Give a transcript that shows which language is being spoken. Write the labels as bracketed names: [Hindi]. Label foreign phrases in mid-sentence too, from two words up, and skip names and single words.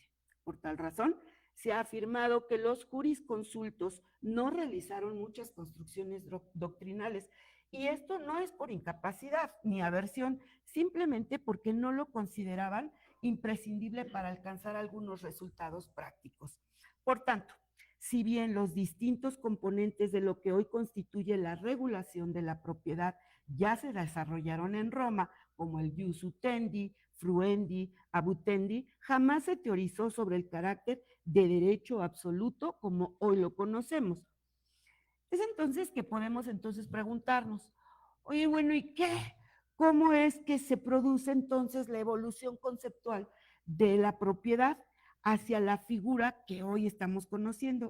[Spanish] Por tal razón, se ha afirmado que los jurisconsultos no realizaron muchas construcciones doctrinales, y esto no es por incapacidad ni aversión, simplemente porque no lo consideraban imprescindible para alcanzar algunos resultados prácticos. Por tanto, si bien los distintos componentes de lo que hoy constituye la regulación de la propiedad ya se desarrollaron en Roma, como el [Latin] jus utendi, fruendi, abutendi, [Spanish] jamás se teorizó sobre el carácter de derecho absoluto como hoy lo conocemos. Es entonces que podemos preguntarnos, oye, bueno, ¿y qué? ¿Cómo es que se produce entonces la evolución conceptual de la propiedad hacia la figura que hoy estamos conociendo?